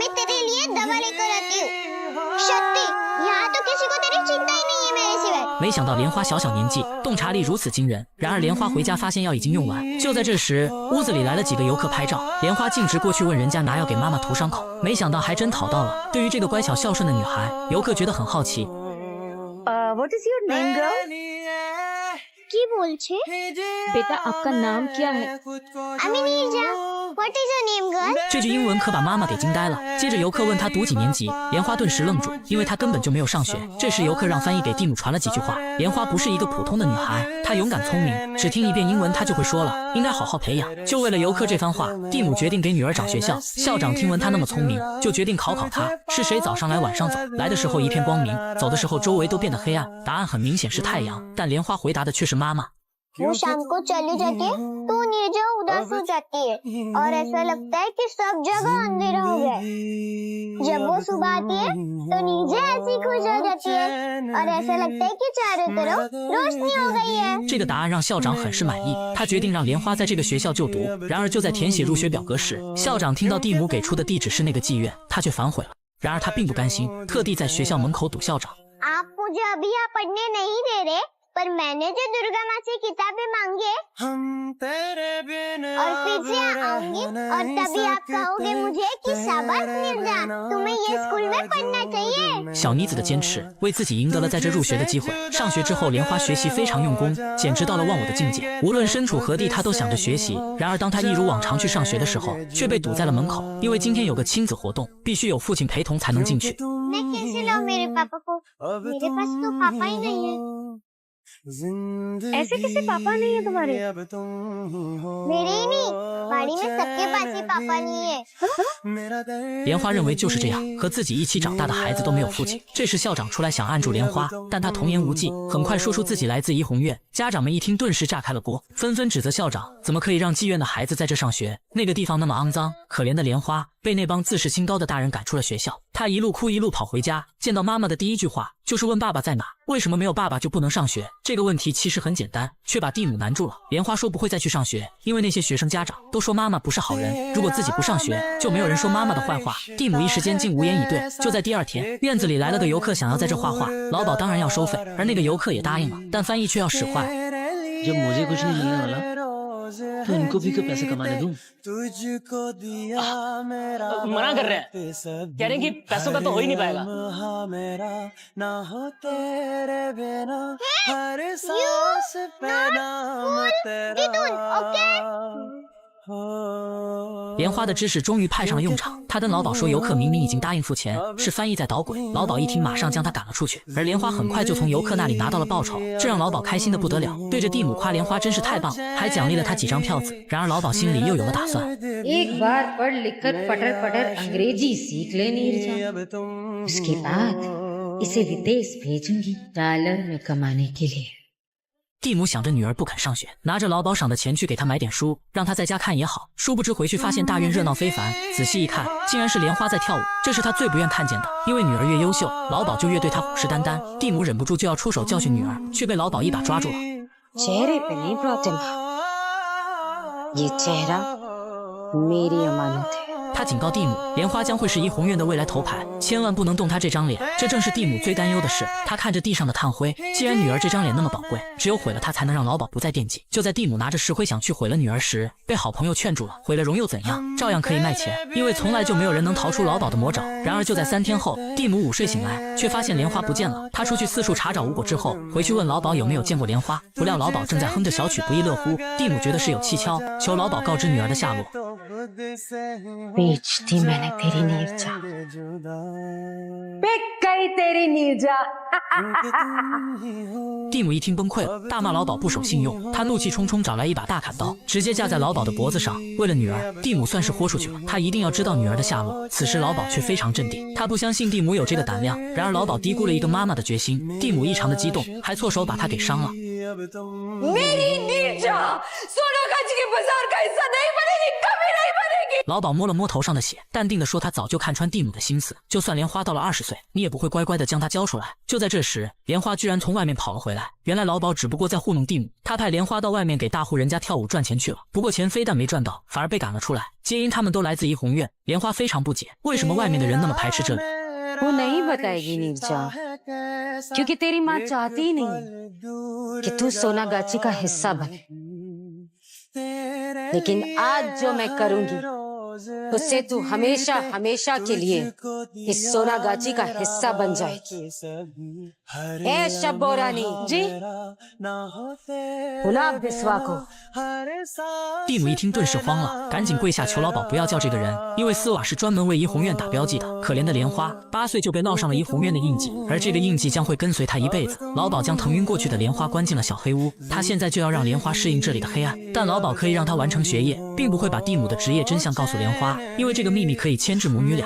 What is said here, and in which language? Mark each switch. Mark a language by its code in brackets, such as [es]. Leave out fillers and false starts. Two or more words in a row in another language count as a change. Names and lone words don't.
[zh] 没想到莲花小小年纪，洞察力如此惊人。然而莲花回家发现药已经用完。就在这时，屋子里来了几个游客拍照，莲花径直过去问人家拿药给妈妈涂伤口，没想到还真讨到了。对于这个乖巧孝顺的女孩，游客觉得很好奇。 [en] What is your name, girl? [bn] কি বলছে? [hi] बेटा आपका नाम क्या है? [bn] আমি নীরজা। [en] What is your name, girl? [zh] 这句英文可把妈妈给惊呆了。接着游客问她读几年级，莲花顿时愣住，因为她根本就没有上学。这时游客让翻译给蒂姆传了几句话。莲花不是一个普通的女孩，她勇敢聪明，只听一遍英文她就会说了，应该好好培养。就为了游客这番话，蒂姆决定给女儿找学校。校长听闻她那么聪明，就决定考她，是谁早上来晚上走，来的时候一片光明，走的时候周围都变得黑暗。答案很明显是太阳，但莲花回答的却是妈妈。 [hi] वो शाम को चली जाती है तो नीरजा उदास हो जाती है और ऐसा लगता है कि सब जगह अंधेरा हो गया है। जब वो सुबह आती है तो नीरजा ऐसी खुश हो जाती है और ऐसा लगता है कि चारों तरफ रोशनी हो गई है। [zh] 这个答案让校长很是满意，他决定让莲花在这个学校就读。然而就在填写入学表格时，校长听到蒂姆给出的地址是那个妓院，他却反悔了。然而他并不甘心，特地在学校门口堵校长。 [hi] आप मुझे अभी यहाँ पढ़ने नहीं दे रहे, पर मैंने जो दुर्गा माँ से किताबें मांगी और फिर से आऊंगी और तभी आप कहोगे मुझे कि शाबाश नीरजा, तुम्हें ये स्कूल में पढ़ना चाहिए। [zh] 小妮子的坚持为自己赢得了在这入学的机会。上学之后，莲花学习非常用功，简直到了忘我的境界。无论身处何地，她都想着学习。然而当她一如往常去上学的时候，却被堵在了门口，因为今天有个亲子活动，必须有父亲陪同才能进去。 [hi] मैं कैसे लाऊं मेरे पापा को? मेरे पास तो पापा ही नहीं है। ऐसे कैसे पापा नहीं है तुम्हारे? मेरे ही नहीं, बाड़ी में सबके पास ही पापा नहीं है। [zh] 莲花认为就是这样，和自己一起长大的孩子都没有父亲。这时校长出来想按住莲花，但他童言无忌，很快说出自己来自怡红院。家长们一听，顿时炸开了锅，纷纷指责校长怎么可以让妓院的孩子在这上学，那个地方那么肮脏。可怜的莲花被那帮自视清高的大人赶出了学校，他一路哭一路跑回家，见到妈妈的第一句话就是问爸爸在哪，为什么没有爸爸就不能上学？这个问题其实很简单，却把蒂姆难住了。莲花说不会再去上学，因为那些学生家长都说妈妈不是好人，如果自己不上学，就没有人说妈妈的坏话。蒂姆一时间竟无言以对。就在第2天，院子里来了个游客，想要在这画画，老鸨当然要收费，而那个游客也答应了，但翻译却要使坏。 [hi] जब मुझे कुछ नहीं चाहिए वाला तो इनको भी क्यों पैसे कमाने दूं? मना कर रहे हैं, कह रहे हैं कि पैसों का तो हो ही नहीं पाएगा। [zh] 莲花的知识终于派上了用场。他跟老鸨说，游客明明已经答应付钱，是翻译在捣鬼。老鸨一听，马上将他赶了出去。而莲花很快就从游客那里拿到了报酬，这让老鸨开心的不得了，对着蒂姆夸莲花真是太棒，还奖励了他几张票子。然而老鸨心里又有了打算。 [hi] एक बार पढ़ लिखकर पटर पटर अंग्रेजी सीख ले नीरजा, उसके बाद इसे विदेश भेजूंगी डॉलर में कमाने के लिए। [zh] 蒂姆想着女儿不肯上学，拿着劳保赏的钱去给她买点书，让她在家看也好。殊不知回去发现大院热闹非凡，仔细一看，竟然是莲花在跳舞。这是他最不愿看见的，因为女儿越优秀，劳保就越对她虎视眈眈。蒂姆忍不住就要出手教训女儿，却被劳保一把抓住了。 [hi] चेहरे पे नहीं प्रॉब्लम, ये चेहरा मेरी अमानत है。 [zh] 他警告蒂姆，莲花将会是怡红院的未来头牌，千万不能动他这张脸。这正是蒂姆最担忧的事。他看着地上的炭灰，既然女儿这张脸那么宝贵，只有毁了她才能让老鸨不再惦记。就在蒂姆拿着石灰想去毁了女儿时，被好朋友劝住了。毁了容又怎样，照样可以卖钱，因为从来就没有人能逃出老鸨的魔爪。然而就在3天后，蒂姆午睡醒来，却发现莲花不见了。他出去四处查找无果之后，回去问老鸨有没有见过莲花，不料老鸨正在哼着小曲不亦乐乎。蒂姆觉得事有蹊跷，求老鸨告知女儿的下落。 [hi] बेच दी मैंने तेरी नीरजा, बिक गई तेरी नीरजा। [zh] 蒂姆一听崩溃了，大骂老鸨不守信用。他怒气冲冲找来一把大砍刀，直接架在老鸨的脖子上。为了女儿，蒂姆算是豁出去了，他一定要知道女儿的下落。此时老鸨却非常镇定，他不相信蒂姆有这个胆量。然而老鸨低估了一个妈妈的决心，蒂姆异常的激动，还错手把他给伤了。 [hi] मेरी नीरजा सोनागाची के बाजार का हिस्सा नहीं बनेगी, कभी नहीं बनेगी। [zh] 老鸨摸了摸头上的血，淡定地说：“他早就看穿蒂姆的心思，就算莲花到了20岁，你也不会乖乖地将她交出来。” 就在这时，莲花居然从外面跑了回来。原来老鸨只不过在糊弄蒂姆，他派莲花到外面给大户人家跳舞赚钱去了。不过钱非但没赚到，反而被赶了出来。皆因他们都来自怡红院。莲花非常不解，为什么外面的人那么排斥这里。 [hi] वो नहीं बताएगी नीरजा, क्योंकि तेरी माँ चाहती ही नहीं कि तू सोनागाची का हिस्सा बने। लेकिन आज जो मैं करूंगी, उससे तू हमेशा हमेशा के लिए इस सोनागाची का हिस्सा बन जाएगी। ए शब्बो रानी जी, बुला बिस्वा को। [zh] 蒂姆一听顿时慌了，赶紧跪下求老鸨不要叫这个人，因为斯瓦是专门为怡红院打标记的。可怜的莲花，8岁就被烙上了怡红院的印记，而这个印记将会跟随他一辈子。老鸨将腾晕过去的莲花关进了小黑屋，他现在就要让莲花适应这里的黑暗，但老鸨可以让他完成学业，并不会把蒂姆的职业真相告诉莲花，因为这个秘密可以牵制母女俩。